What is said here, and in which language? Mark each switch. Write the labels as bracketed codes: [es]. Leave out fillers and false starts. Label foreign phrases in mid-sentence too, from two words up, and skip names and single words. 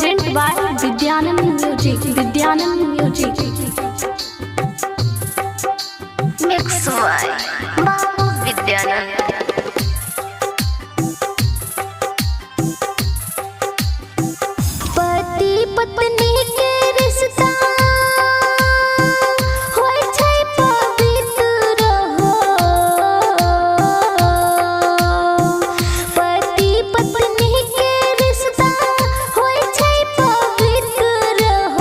[en] by Vidyanand Music. Vidyanand Music. Mix by Babu Vidyanand. [mai] पति पत्नी के रिश्ता होय छै पवित्र हो। पति पत्नी के रिश्ता होय छै पवित्र हो।